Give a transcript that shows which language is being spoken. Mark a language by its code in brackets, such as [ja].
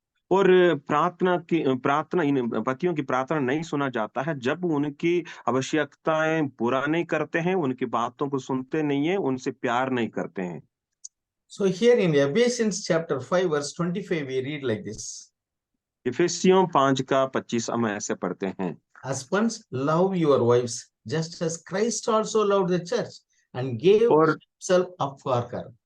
[hi] और प्रार्थना इन पतियों की प्रार्थना नहीं सुना जाता है जब उनकी आवश्यकताएं पूरा नहीं करते हैं, उनकी बातों को सुनते नहीं है, उनसे प्यार नहीं करते हैं। [en] So here in Ephesians chapter 5 verse 25 we read like this. [hi] इफिसियों 5:25 हम ऐसे पढ़ते हैं, [en] Husbands, love your wives just as Christ also loved the church and gave himself up for her.